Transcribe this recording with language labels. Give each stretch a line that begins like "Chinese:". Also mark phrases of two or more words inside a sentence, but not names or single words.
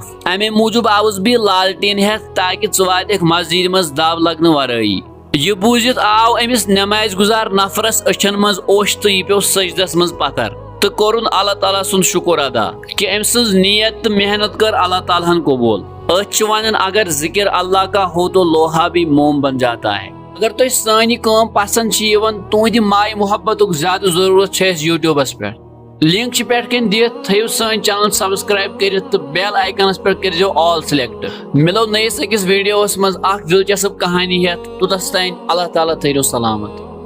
Kashmiri: امے موٗجوٗب آوُس بہٕ لالٹیٖن ہٮ۪تھ تاکہِ ژٕ واتکھ مسجد منٛز دب لگنہٕ ورٲیی. یہِ بوٗزِتھ آو أمِس نمازِ گُزار نفرس أچھن منٛز اوٚش تہٕ یہِ پیوٚو سجدس منٛز پتھر تہٕ کوٚرُن اللہ تعالیٰ سُنٛد شُکر ادا کہِ أمۍ سٕنٛز نیت تہٕ محنت کٔر اللہ تعالیٰ ہن قبوٗل. أتھۍ چھِ ونان
Urdu: اگر ذکر اللہ کا ہو تو لوہا بھی موم بن جاتا ہے.
Kashmiri: اگر تۄہہِ سٲنۍ یہِ کٲم پسنٛد چھِ یِوان تُہنٛدِ ماے محبتُک زیادٕ ضروٗرت چھِ اَسہِ یوٗٹیوٗبس پٮ۪ٹھ. لِنک چھِ پٮ۪ٹھ کَنۍ دِتھ تھٲیِو سٲنۍ چینل سبسکرایب کٔرِتھ تہٕ بیل آیکنس پٮ۪ٹھ کٔرزیٚو
English: all select.
Kashmiri: مِلو نٔیِس أکِس ویڈیوس منٛز اکھ دِلچسپ کہانی ہٮ۪تھ توٚتس تانۍ اللہ تعالیٰ تھٲیِو سلامت.